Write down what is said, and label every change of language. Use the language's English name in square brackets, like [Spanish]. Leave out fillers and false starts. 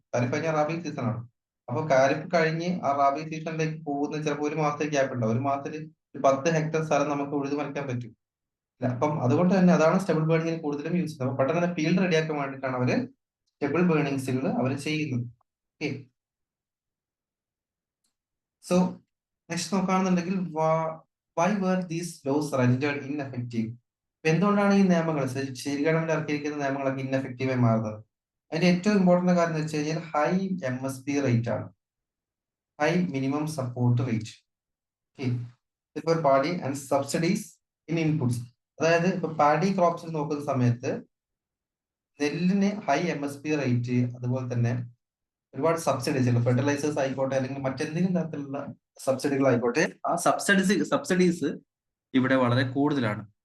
[Malayalam] ഖാരിഫ് കഴിഞ്ഞ റാബി സീസൺ ആണ്. അപ്പൊ ഖാരിഫ് കഴിഞ്ഞ് ആ റാബി സീസണിലേക്ക് പോകുന്ന ചിലപ്പോൾ ഒരു മാസത്തെ ഗ്യാപ്പ് ഉണ്ടാവും. ഒരു മാസത്തിൽ 10 ഹെക്ടർ സ്ഥലം നമുക്ക് ഉഴുതു മറിക്കാൻ പറ്റും. അപ്പം അതുകൊണ്ട് തന്നെ അതാണ് സ്റ്റെബിൾ ബേണിംഗ് കൂടുതലും യൂസ് ചെയ്യുന്നത്. അപ്പൊ പെട്ടെന്ന് തന്നെ ഫീൽഡ് റെഡിയാക്കാൻ വേണ്ടിയിട്ടാണ് അവര് സ്റ്റെബിൾ ബേണിങ്സുകൾ അവർ ചെയ്യുന്നത്. [English] okay, so next [Malayalam] നോക്കുകയാണെന്നുണ്ടെങ്കിൽ [English] why were these laws rendered ineffective? [Malayalam] എന്തുകൊണ്ടാണ് ഈ നിയമങ്ങൾ സ്റ്റേറ്റ് ഗവൺമെന്റ് ഇറക്കിയിരിക്കുന്ന നിയമങ്ങളൊക്കെ ഇൻഎഫക്റ്റീവായി മാറുന്നത്? അതിന്റെ ഏറ്റവും ഇമ്പോർട്ടന്റ് കാര്യം എന്ന് വെച്ച് കഴിഞ്ഞാൽ [English] High MSP rate ആണ്, high minimum support rate for paddy and subsidies in inputs. [Malayalam] അതായത് ഇപ്പൊ പാഡി ക്രോപ്സിൽ നോക്കുന്ന സമയത്ത് നെല്ലിന് ഹൈ MSP റേറ്റ്, അതുപോലെ തന്നെ ഒരുപാട് സബ്സിഡീസ്, ഫെർട്ടിലൈസേഴ്സ് ആയിക്കോട്ടെ അല്ലെങ്കിൽ മറ്റെന്തെങ്കിലും തരത്തിലുള്ള സബ്സിഡികൾ ആയിക്കോട്ടെ, ആ സബ്സിഡീസ് ഇവിടെ വളരെ കൂടുതലാണ്.